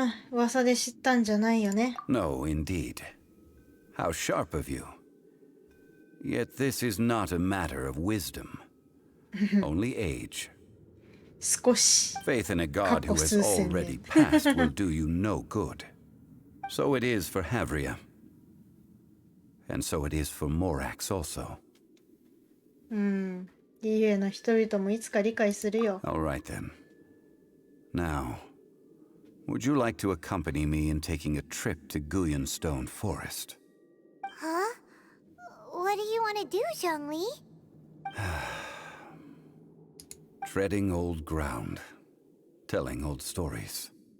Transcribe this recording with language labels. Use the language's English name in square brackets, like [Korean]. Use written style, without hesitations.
[Japanese] 噂で知ったんじゃないよね。 [English] No, indeed. How sharp of you. Yet this is not a matter of wisdom, only age. [Japanese] 少し。 [English] Faith in a god who has already passed will do you no good. So it is for Havria. And so it is for Morax also. [Japanese] GE の人々もいつか理解するよ。 [English] All right then. Now, would you like to accompany me in taking a trip to Guyanstone Forest? Huh? What do you want to do, Zhongli? Treading old ground, telling old stories.